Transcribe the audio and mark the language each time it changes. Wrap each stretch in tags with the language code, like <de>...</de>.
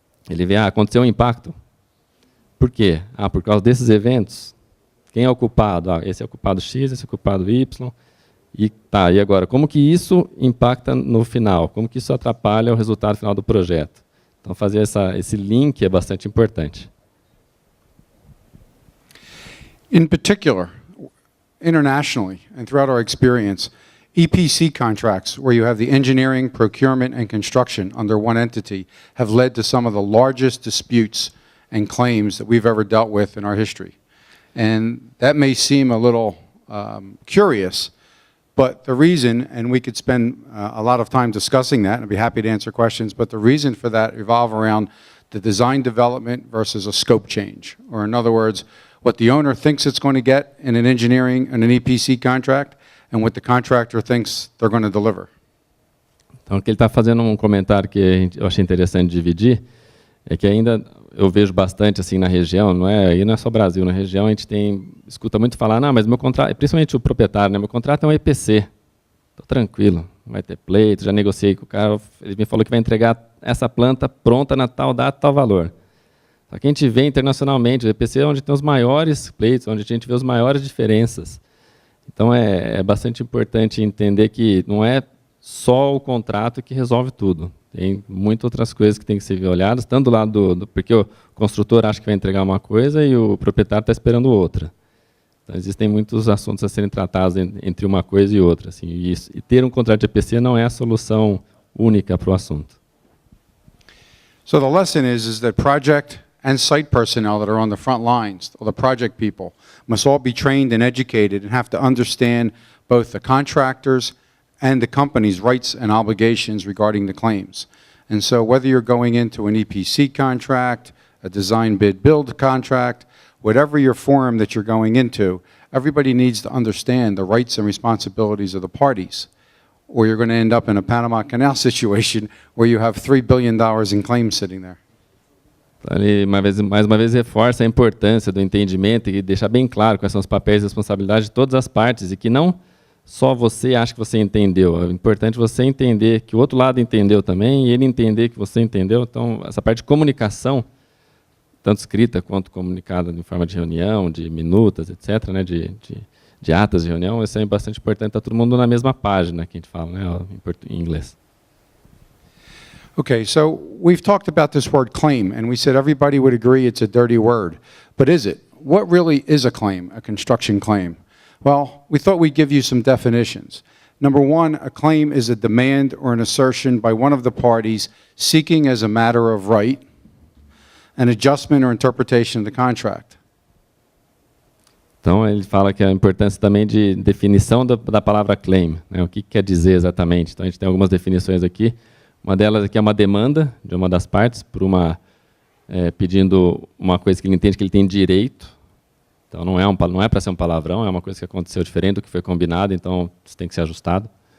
<pt>Ele vê, aconteceu um impacto. Por quê? Por causa desses eventos. Quem é o culpado? Esse é o culpado X, esse é o culpado Y. E agora, como que isso impacta no final? Como que isso atrapalha o resultado final do projeto? Então, fazer esse link é bastante importante.</pt> <en>In particular, internationally and throughout our experience, EPC contracts, where you have the engineering, procurement, and construction under one entity, have led to some of the largest disputes and claims that we've ever dealt with in our history. And that may seem a little curious, but the reason, and we could spend a lot of time discussing that, and I'd be happy to answer questions, but the reason for that revolve around the design development versus a scope change. Or in other words, what the owner thinks it's going to get in an engineering and an EPC contract and what the contractor thinks they're going to deliver.</en> <pt>Então, que ele está fazendo um comentário que eu achei interessante dividir, é que ainda eu vejo bastante assim na região, não é só Brasil, na região a gente escuta muito falar, não, mas meu contrato, principalmente o proprietário, né, meu contrato é um EPC, estou tranquilo, não vai ter pleito, já negociei com o cara, ele me falou que vai entregar essa planta pronta na tal data, tal valor. Só que a gente vê internacionalmente, o EPC é onde tem os maiores pleitos, onde a gente vê as maiores diferenças. Então é bastante importante entender que não é só o contrato que resolve tudo. Tem muitas outras coisas que têm que ser olhadas, tanto do lado porque o construtor acha que vai entregar uma coisa e o proprietário está esperando outra. Então, existem muitos assuntos a serem tratados entre uma coisa e outra. Assim, e ter um contrato de EPC não é a solução única para o assunto.</pt> <en>So the lesson is that project and site personnel that are on the front lines, or the project people, must all be trained and educated and have to understand both the contractors and the company's rights and obligations regarding the claims. And so whether you're going into an EPC contract, a design bid build contract, whatever your forum that you're going into, everybody needs to understand the rights and responsibilities of the parties, or you're going to end up in a Panama Canal situation where you have $3 billion in claims sitting there.</en> <pt>Então, ele, mais uma vez, reforça a importância do entendimento e deixar bem claro quais são os papéis e responsabilidades de todas as partes e que não só você acha que você entendeu. É importante você entender que o outro lado entendeu também e ele entender que você entendeu. Então, essa parte de comunicação, tanto escrita quanto comunicada em forma de reunião, de minutas, etc., né, de atas de reunião, isso é bastante importante. Está todo mundo na mesma página, que a gente fala, né, em inglês.</pt> <en>Okay, so we've talked about this word claim, and we said everybody would agree it's a dirty word. But is it? What really is a claim, a construction claim? Well, we thought we'd give you some definitions. Number one, a claim is a demand or an assertion by one of the parties seeking as a matter of right an adjustment or interpretation of the contract.</en> <pt>Então, ele fala que a importância também de definição da palavra claim, né, o que quer dizer exatamente. Então, a gente tem algumas definições aqui. Uma delas aqui é uma demanda de uma das partes por pedindo uma coisa que ele entende que ele tem direito. Então, não é para ser um palavrão, é uma coisa que aconteceu diferente do que foi combinado, então isso tem que ser ajustado.</pt>